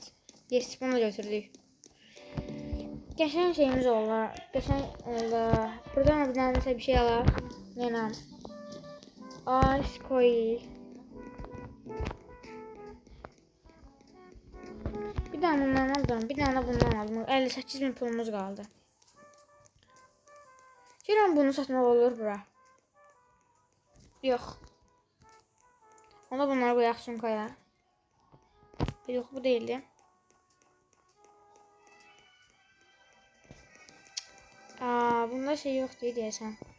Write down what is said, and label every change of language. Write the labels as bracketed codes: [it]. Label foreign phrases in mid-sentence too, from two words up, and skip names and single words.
[tr] Yes, bunu götürdük. Geçen şeyimiz oldu. Buradan bir bir şey alalım. [en] Yenəm. Ice coil. [tr] Bir tane bundan aldım. Bir tane bundan aldım. 58.000 pulumuz kaldı. [az] Görəm bunu satmaq olur bura. Yox. Ona bunları qoyaq sumkaya. [tr] Yox, bu değildi. [az] Bunda şey yoxdur deyəsən.